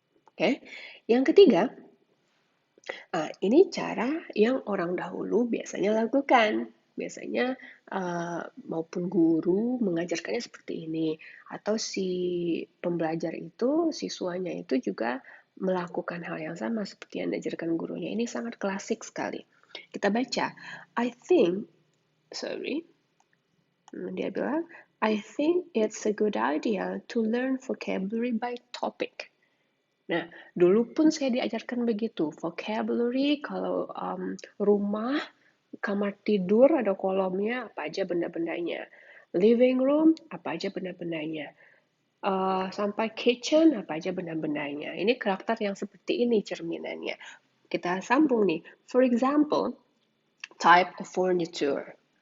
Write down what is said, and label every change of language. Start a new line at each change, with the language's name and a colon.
Indonesian: Oke, yang ketiga, ini cara yang orang dahulu biasanya lakukan. Biasanya maupun guru mengajarkannya seperti ini, atau si pembelajar itu, siswanya itu juga melakukan hal yang sama seperti yang diajarkan gurunya. Ini sangat klasik sekali. Kita baca,
English: I think, sorry,
Indonesian: dia bilang,
English: I think it's a good idea to learn vocabulary by topic.
Indonesian: Nah, dulu pun saya diajarkan begitu, vocabulary kalau rumah, kamar tidur ada kolomnya, apa aja benda-bendanya. Living room, apa aja benda-bendanya. Sampai kitchen, apa aja benda-bendanya. Ini karakter yang seperti ini cerminannya. Kita sambung nih.
English: For example, type of furniture.